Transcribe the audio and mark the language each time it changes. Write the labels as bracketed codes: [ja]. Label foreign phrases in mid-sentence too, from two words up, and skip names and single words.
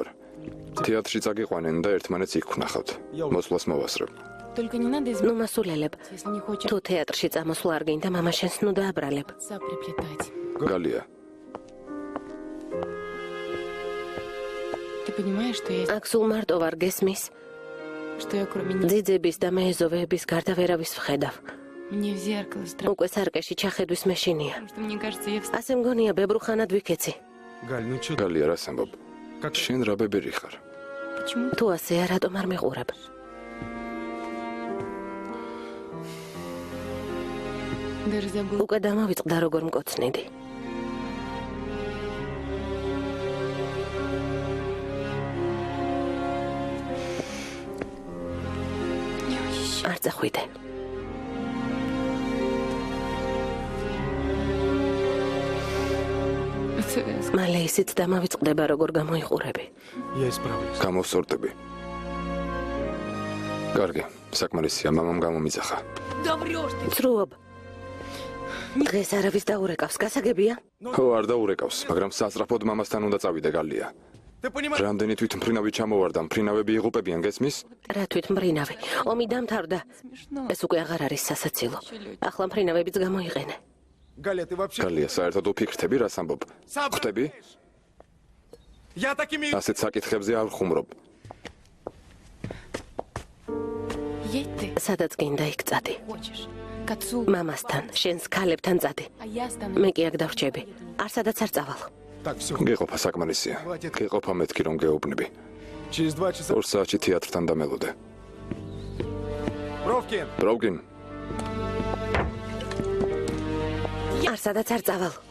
[ka] თეატრში წაგიყვანენ და ერთმანეთს იქ ვნახავთ. მოსვლას მოვასწრებ. [ru] Только не надо [ka] ნუ მასულელებ. [ru] если не хочешь [ka] თუ თეატრში წამოსვლა არ გინდა, მამა შენს ნუ დააბრალებ. [ru] отца приплетать. [ka] გალია, [ru] Ты понимаешь, что я... [ka] აქ სულ მარტო ვარ გესმის? [ru] Что я кроме них... [ka] ძიძების და მეეზოვეების გარდა ვერავის ვხედავ. [ru] Мне в зеркало страшно. [ka] უკვე სარკეში ჩახედვის მეშინია. [ru] Потому что мне кажется, я [ka] ასე მგონია ბებრუხანად ვიქეცი. გალია, რა სამბობ? შენ რა ბებერი ხარ? [ru] Почему? [ka] თუ ასეა, რატომ არ მიყურებ? [ru] Даже забыл. [ka] უკვე დამავიწყდა როგორ მკოცნიდი. [ru] Не ищи. [ka] არ წახვიდე. მალე ისიც დამავიწყდება როგორ გამოიყურები. გამოვსორდები. კარგი, საკმარისია, მამამ გამომიძახა. [ru] Да врешь ты. [ka] ცრუობ. დღეს არავის დაურეკავს, გასაგებია? ხო, არ დაურეკავს, მაგრამ სასწრაფოდ მამასთან უნდა წავიდე, გალია. რამდენი თვითმფრინავი ჩამოვარდა, მფრინავები იღუპებიან, გესმის? რა თვითმფრინავი? ომი დამთავრდა. [ru] Смешно. [ka] ეს უკვე აღარ არის სასაცილო. ახლა მფრინავებიც გამოიყენე. გალია, საერთოდ უფიქრთები რა სამბობ? ხვდები? ასეთ საკითხებზე არ ხუმრობ. [ru] Едь ты [ka] სადაც გინდა იქ წადი. [ru] хочешь. К отцу. [ka] მამასთან, შენს ქალებთან წადი. [ru] А я стану... [ka] მე კი აქ დავრჩები. არ სადაც არ წავალ. გეყოფა საკმარისია. გეყოფა მეთქი რომ გეუბნები. 2 საათში თეატრთან დამელოდე. ბროვკინ. არ სადაც არ წავალ.